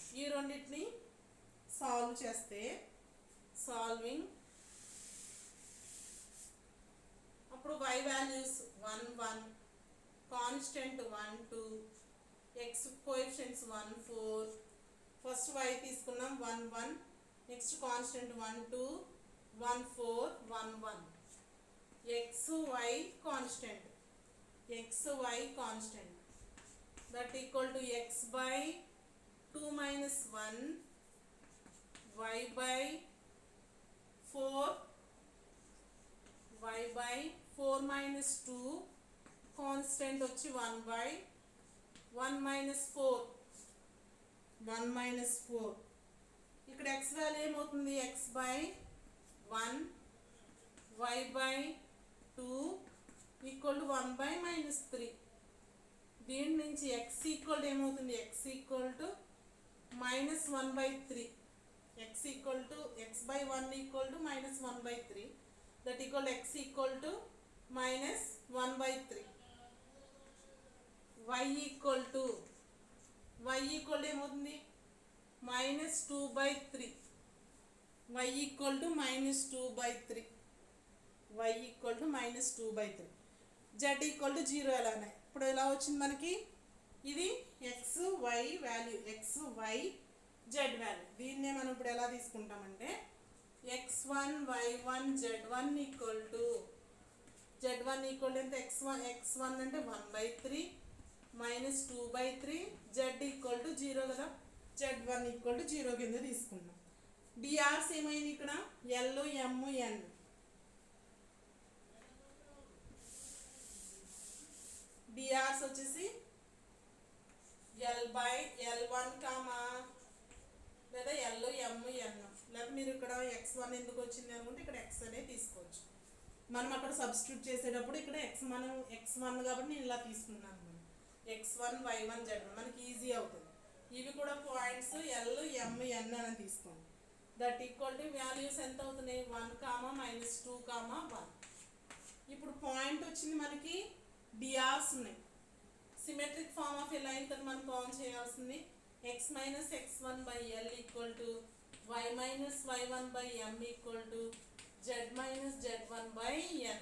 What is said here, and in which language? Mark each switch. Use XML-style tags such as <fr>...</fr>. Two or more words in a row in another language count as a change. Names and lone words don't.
<te>ఈ రెండింటిని సాల్వ్ చేస్తే సాల్వింగ్ అప్పుడు y వాల్యూస్ 1 1, కాన్స్టెంట్ 1 2, x కోఎఫిషియెంట్స్ 1 4. ఫస్ట్ y తీసుకున్నాం 1 1,</te> <en>next constant</en> <te>1 2 1 4 1 1.</te> <en>xy కాన్స్టెంట్ that equal to x by 2 minus 1, y by 4 minus 2, constant వచ్చి 1 by 1 minus 4.</en> <te>ఇక్కడ x వాల్యూ ఏమవుతుంది,</te> <en>x by 1 y by 2 equal to 1 by minus 3.</en> <te>దీని నుంచి x ఈక్వల్ ఏమవుతుంది,</te> <en>x equal to minus 1/3. x by 1 equal to minus 1/3. that equal x equal to minus 1/3.</en> <te>y ఈక్వల్ ఏమవుతుంది, మైనస్ 2/3.</te> <en>y equal to minus 2/3. z equal to 0 ఎలానే.</en> <te>ఇప్పుడు ఎలా వచ్చింది మనకి, ఇది</te> <en>x y value, x y z value.</en> <te>దీన్నే మనం ఇప్పుడు ఎలా తీసుకుంటామంటే</te> <en>x1 y1 z1 equal to</en> <te>ఎంత, x1 అంటే 1/3 మైనస్ 2/3,</te> <en>z equal to 0</en> <te>కదా. z1 ఈక్వల్ టు 0 కింద తీసుకున్నాం. డిఆర్స్ ఏమైంది ఇక్కడ, ఎల్ ఎమ్ ఎన్. డిఆర్స్ వచ్చేసి L1 కామా లేదా L M N. లేదా మీరు ఇక్కడ x1 ఎందుకు వచ్చింది అనుకుంటే ఇక్కడ x అనే తీసుకోవచ్చు. మనం అక్కడ సబ్స్టిట్యూట్ చేసేటప్పుడు ఇక్కడ x1 కాబట్టి నేను ఇలా తీసుకున్నాను. x1 y1 z1 మనకి ఈజీ అవుతుంది. ఇవి కూడా పాయింట్స్ L M N అని తీసుకోండి.</te> <en>that equal to values ఎంత అవుతున్నాయి, 1 మైనస్ 2 1.</en> <te>ఇప్పుడు పాయింట్ వచ్చింది మనకి, డిఆర్స్ ఉన్నాయి.</te> <en>symmetric form of a line</en> <te>తోటి మనం ఫార్మ్ చేయాల్సింది</te> <en>x minus x1 by l equal to y minus y1 by m equal to z minus z1 by n.</en>